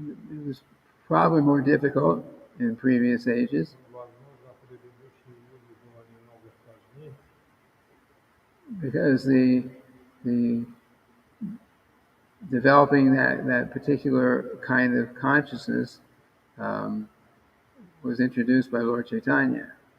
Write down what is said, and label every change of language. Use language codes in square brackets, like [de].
[en] It was probably more difficult in previous ages [ru] Возможно, предыдущие юги было немного сложнее, [en] because the developing that particular kind of consciousness was introduced by Lord Chaitanya.